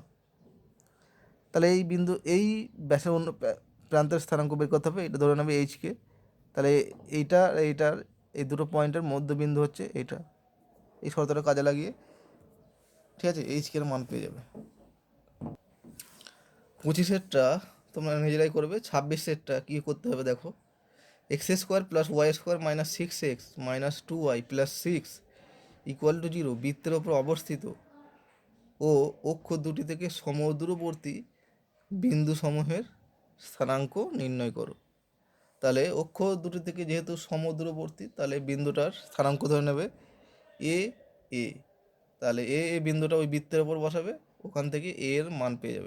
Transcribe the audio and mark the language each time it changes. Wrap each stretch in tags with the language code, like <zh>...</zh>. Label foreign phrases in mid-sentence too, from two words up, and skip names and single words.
<bn>তাহলে এই বিন্দু, এই ব্যাসের অন্য প্রান্তের স্থানাঙ্ক বের করতে হবে, এটা ধরে নেবে এইচকে। তাহলে এইটার এই দুটো পয়েন্টের মধ্যবিন্দু হচ্ছে এইটা, এই শর্তটা কাজে লাগিয়ে, ঠিক আছে, এইচকে এর মান পেয়ে যাবে। 25-এরটা তোমরা নিজেরাই করবে। 26-এরটা কী করতে হবে দেখো, x² + y² - 6x - 2y + 6 = 0 বৃত্তের ওপর অবস্থিত ও অক্ষ দুটি থেকে সমদূরবর্তী বিন্দুসমূহের স্থানাঙ্ক নির্ণয় করো। তাহলে অক্ষ দুটি থেকে যেহেতু সমদূরবর্তী, তাহলে বিন্দুটার স্থানাঙ্ক ধরে নেবে এ এ, তাহলে এ বিন্দুটা ওই বৃত্তের ওপর বসাবে, ওখান থেকে এর মান পেয়ে যাবে।</bn>